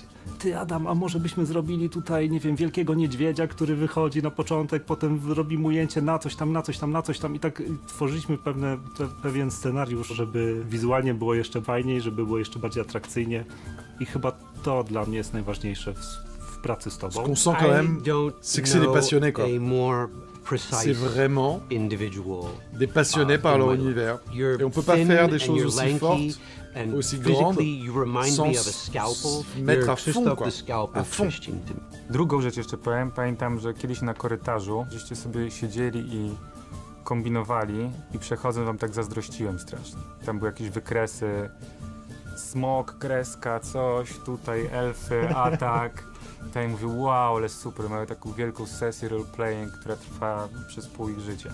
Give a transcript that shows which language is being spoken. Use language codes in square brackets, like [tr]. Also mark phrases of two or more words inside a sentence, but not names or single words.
[pl] Ty Adam, a może byśmy zrobili tutaj, nie wiem, wielkiego niedźwiedzia, który wychodzi na początek, potem robi mu ujęcie na coś tam i tak tworzyliśmy pewien scenariusz, żeby wizualnie było jeszcze fajniej, żeby było jeszcze bardziej atrakcyjnie i chyba to dla mnie jest najważniejsze w pracy z tobą. [fr] Ce qu'on sent quand même, c'est que c'est des passionnés, quoi. C'est vraiment des passionnés par leur univers. Et on peut pas faire des choses aussi fortes, aussi grandes, sans mettre à fond, quoi. À fond. [pl] Drugą rzecz jeszcze powiem, pamiętam, że kiedyś na korytarzu żeście sobie siedzieli i kombinowali i przechodząc wam tak zazdrościłem strasznie. Tam były jakieś wykresy, smok, kreska, coś, tutaj elfy, atak. Tutaj mówię, wow, ale super, mają taką wielką sesję roleplaying, która trwa przez pół ich życia.